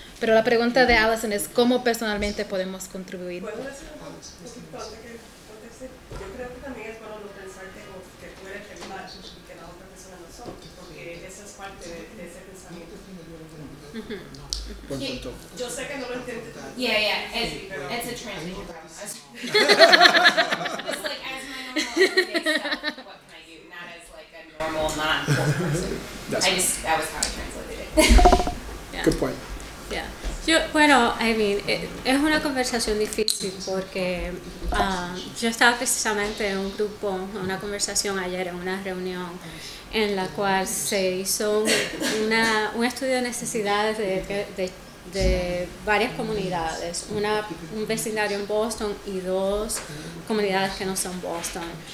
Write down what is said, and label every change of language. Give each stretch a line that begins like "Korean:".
Spanish: Pero la pregunta de Allison es cómo personalmente podemos contribuir. ¿Puedo decir un poquito antes que conteste? Yo creo que también es bueno no pensar que tú eres el mal y que la otra persona no son, porque eso es parte de ese pensamiento. Buen punto. Yo sé que no lo entiendes.
English: yeah, it's a translation problem. It's like as my normal everyday self, what can I do? Not as like a normal non-poor person. That was how I translated it. Yeah. Good point. Yeah.
Spanish: Es una conversación difícil porque yo estaba precisamente en un grupo, una conversación ayer en una reunión en la cual se hizo un estudio de necesidades de varias comunidades, un vecindario en Boston y 2 comunidades que no son Boston.